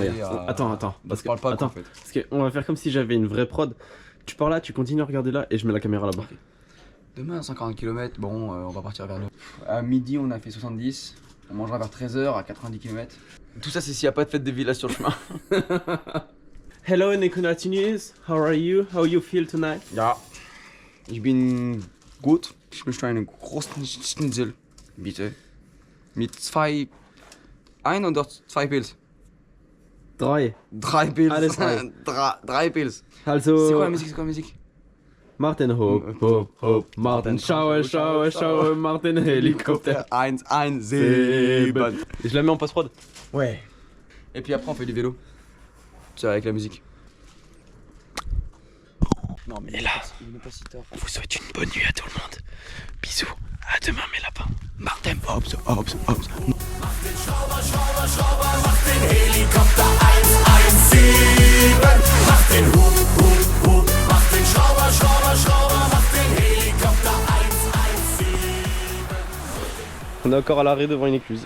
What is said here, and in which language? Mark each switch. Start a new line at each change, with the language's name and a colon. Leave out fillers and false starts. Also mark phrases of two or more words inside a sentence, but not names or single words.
French: fait Attends. Parce que pas attends, en fait. parce qu'on va faire comme si j'avais une vraie prod. Tu pars là, tu continues à regarder là et je mets la caméra là-bas. Demain, 140 km, bon, on va partir vers 9. À midi, on a fait 70. On mangera vers 13h à 90 km. Tout ça, c'est s'il n'y a pas de fête de village sur le chemin.
English: Hello Nicolas, how are you? How you feel tonight?
German: Ja, ich bin gut. Ich möchte einen großen Schnitzel, bitte. Mit ein oder zwei Pilz? 3. 3 Pilz. Alles drei. 3 Pilz. Also.
French: C'est quoi la musique? C'est quoi la musique? Martin Hope, Martin Schauer, Martin Helikopter. 117. Et je la mets en post-prod. Ouais. Et puis après, on fait du vélo. C'est avec la musique. Non, mais Et là, il n'est pas si tard. on vous souhaite une bonne nuit à tout le monde. Bisous, à demain mes lapins. Martin Hops.
German: Mach den Helikopter 117. Mach den Hub. Mach den Schrauber. Mach den Helikopter 117.
French: On est encore à l'arrêt devant une écluse.